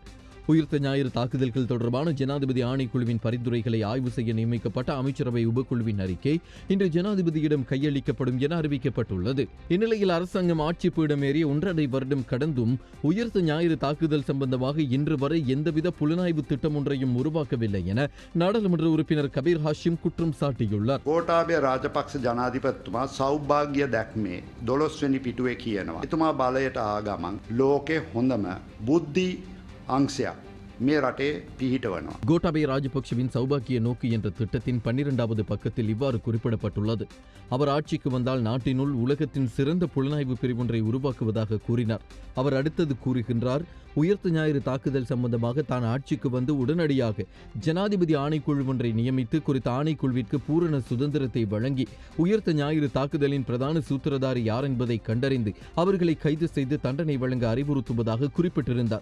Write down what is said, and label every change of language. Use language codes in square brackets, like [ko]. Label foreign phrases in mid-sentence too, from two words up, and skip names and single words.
[ta] உயிர்த்த ஞாயிறு தாக்குதல்கள் தொடர்பான ஜனாதிபதி ஆணைக்குழுவின் பரிந்துரைகளை ஆய்வு செய்ய நியமிக்கப்பட்ட அமைச்சரவை உபக்குழுவின் அறிக்கை இன்று ஜனாதிபதியிடம் கையளிக்கப்படும் என அறிவிக்கப்பட்டுள்ளது. இந்நிலையில் அரசாங்கம் ஆட்சி பீடமேறி 1.5 வருடம் கடந்தும் உயிர்த்த ஞாயிறு தாக்குதல் சம்பந்தமாக இன்று வரை எந்தவித புலனாய்வு திட்டம் ஒன்றையும் உருவாக்கவில்லை என நாடாளுமன்ற உறுப்பினர் கபீர் ஹாஷிம் குற்றம் சாட்டியுள்ளார். [si] கோட்டாபய ராஜபக்ஷ ஜனாதிபதிතුමා සෞභාග්‍ය දැක්මේ 12 වෙනි පිටුවේ කියනවා. එතුමා බලයට ආ ගමන් ලෝකේ හොඳම බුද්ධි අංශයක් මේ රටේ පිහිටවනවා. [ta] கோட்டாபய ராஜபக்ஷவின் சௌபாக்கிய நோக்கு என்ற திட்டத்தின் 12வது பக்கத்தில் இவ்வாறு குறிப்பிடப்பட்டுள்ளது. அவர் ஆட்சிக்கு வந்தால் நாட்டினுள் உலகத்தின் சிறந்த புலனாய்வு பிரிவொன்றை உருவாக்குவதாக கூறினார். அவர் அடுத்தது கூறுகின்றார், உயிர்த்த ஞாயிறு தாக்குதல் சம்பந்தமாக தான் ஆட்சிக்கு வந்து உடனடியாக ஜனாதிபதி ஆணைக்குழு ஒன்றை நியமித்து குறித்த ஆணைக்குழுவிற்கு பூரண சுதந்திரத்தை வழங்கி உயிர்த்த ஞாயிறு தாக்குதலின் பிரதான சூத்திரதாரி யார் என்பதை கண்டறிந்து அவர்களை கைது செய்து தண்டனை வழங்க அறிவுறுத்துவதாக குறிப்பிட்டிருந்தார்.